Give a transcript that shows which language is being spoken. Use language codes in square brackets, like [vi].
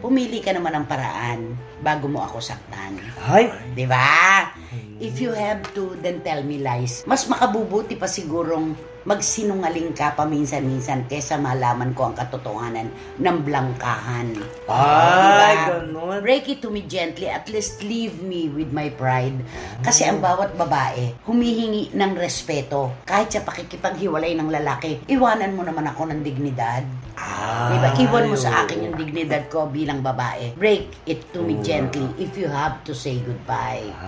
[tl] Pumili ka naman ng paraan bago mo ako saktan. Ay. Di ba? [en] If you have to, then tell me lies. [tl] Mas makabubuti pa sigurong magsinungaling ka paminsan-minsan kesa malaman ko ang katotohanan ng blangkahan. Ay, Diba? ganun. [en] Break it to me gently, at least leave me with my pride. [tl] Kasi ang bawat babae, humihingi ng respeto. Kahit sa pakikipaghiwalay ng lalaki, iwanan mo naman ako ng dignidad. Diba? Iwan mo sa akin yung dignidad ko bilang babae. [en] Break it to me gently if you have to say goodbye.